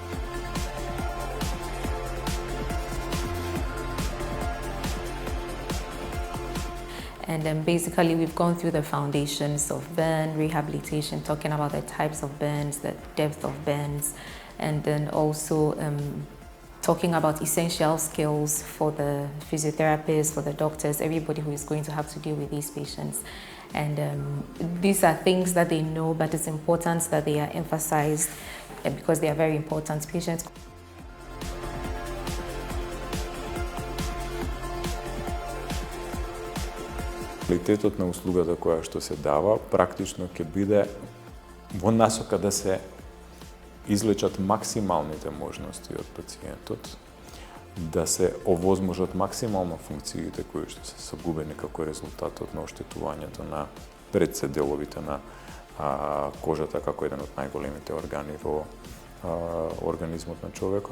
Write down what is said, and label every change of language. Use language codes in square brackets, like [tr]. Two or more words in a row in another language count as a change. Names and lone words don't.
[en] And then basically we've gone through the foundations of burn rehabilitation, talking about the types of burns, the depth of burns, and then also talking about essential skills for the physiotherapists, for the doctors, everybody who is going to have to deal with these patients. And these are things that they know, but it's important that they are emphasized because they are very important. Patients. [mk] Квалитетот на услугата која што се дава практично ќе биде во насока да се излечат максималните можности од пациентот, да се овозможат максимално функциите кои што се загубени како резултат од оштетувањето на председеловите на кожата како еден од најголемите органи во организмот на човекот.